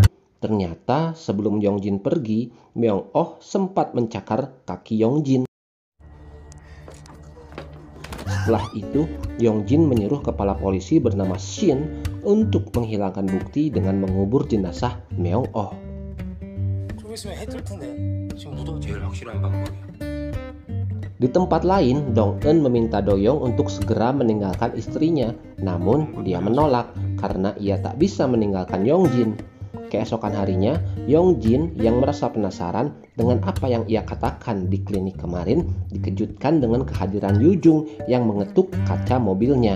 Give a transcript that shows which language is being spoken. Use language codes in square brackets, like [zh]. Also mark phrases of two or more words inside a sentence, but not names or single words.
[id] Ternyata sebelum Yongjin pergi, Myeong-oh sempat mencakar kaki Yongjin. Setelah itu, Yongjin menyuruh kepala polisi bernama Shin untuk menghilangkan bukti dengan mengubur jenazah Myeong-oh. [ko] 제일 확실한 방법이야. [id] Di tempat lain, Dong-eun meminta Do-young untuk segera meninggalkan istrinya. Namun, dia menolak karena ia tak bisa meninggalkan Yongjin. Keesokan harinya, Yongjin yang merasa penasaran dengan apa yang ia katakan di klinik kemarin dikejutkan dengan kehadiran Yoo-jung yang mengetuk kaca mobilnya.